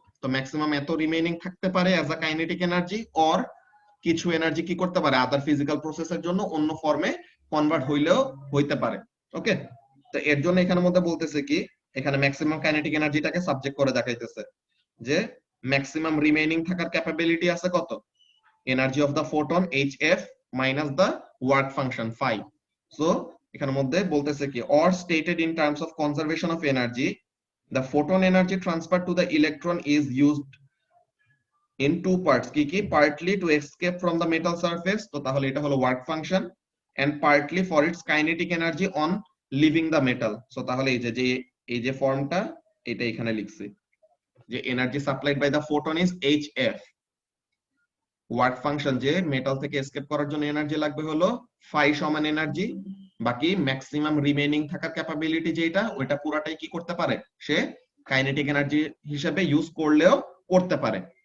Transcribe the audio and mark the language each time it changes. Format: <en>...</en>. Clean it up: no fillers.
<bn>তো ম্যাক্সিমাম এত রিমেইনিং থাকতে পারে</bn> <en>as a kinetic energy,</en> <bn>or কিছু এনার্জি কি করতে পারে আদার ফিজিক্যাল প্রসেসের জন্য অন্য ফর্মে কনভার্ট হইলেও হইতে পারে। ওকে, তো এর জন্য এখানের মধ্যে বলতেছে কি, এখানে ম্যাক্সিমাম কাইনেটিক এনার্জিটাকে সাবজেক্ট করে দেখাইতেছে যে ম্যাক্সিমাম রিমেইনিং থাকার ক্যাপাবিলিটি আছে কত,</bn> <en>energy of the photon</en> <bn>hf minus the work function phi। So এখানের মধ্যে বলতেছে কি,</bn> <en>or stated in terms of conservation of energy, the photon energy transferred to the electron is used in two parts,</en> <bn>কি কি,</bn> <en>partly to escape from the metal surface,</en> <bn>তো তাহলে এটা হলো work function,</bn> <en>and partly for its kinetic energy on leaving the metal।</en> <bn>So তাহলে এই যে ফর্মটা এটা এখানে লিখছি যে</bn> <en>energy supplied by the photon is hf,</en> <bn>work function যে মেটাল থেকে এসকেপ করার জন্য এনার্জি লাগবে হলো phi সমান এনার্জি, বাকি ম্যাক্সিমাম রিমেইনিং থাকার ক্যাপাবিলিটি যেটা ওইটা পুরাটাই কি করতে পারে, সে কাইনেটিক এনার্জি হিসেবে ইউজ করলেও করতে পারে।</bn>